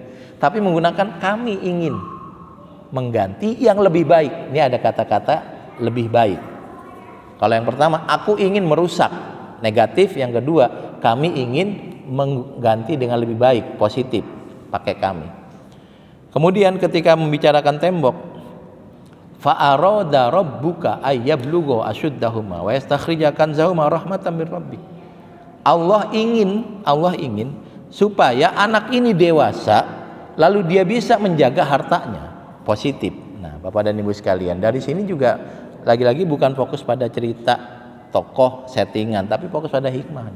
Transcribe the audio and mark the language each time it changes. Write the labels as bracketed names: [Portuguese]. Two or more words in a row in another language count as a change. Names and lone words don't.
[Indonesian] Tapi menggunakan kami ingin mengganti yang lebih baik. Ini ada kata-kata lebih baik. Kalau yang pertama, aku ingin merusak, negatif. Yang kedua, kami ingin mengganti dengan lebih baik, positif, pakai kami. Kemudian ketika membicarakan tembok, [Arabic] فأراد ربك أن يبلغا أشدهما ويستخرجا كنزهما رحمة من ربك. [Indonesian] Allah ingin supaya anak ini dewasa, lalu dia bisa menjaga hartanya, positif. Nah, Bapak dan Ibu sekalian, dari sini juga lagi-lagi bukan fokus pada cerita tokoh settingan, tapi fokus pada hikmahnya.